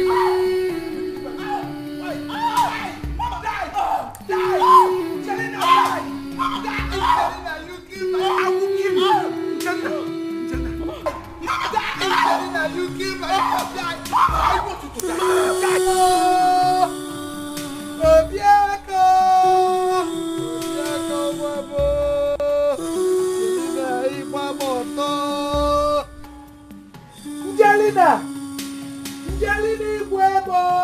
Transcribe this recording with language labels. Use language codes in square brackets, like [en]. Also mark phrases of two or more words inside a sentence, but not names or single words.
[en] Mama, die! Die! Selena, die! Mama, die! Selena, you killed my son. I will kill you. Selena, you killed my son. Die! I want you to die. Obiako! Obiako, Wabo! Selena, Ipamoto! Selena! Selena, Wabo!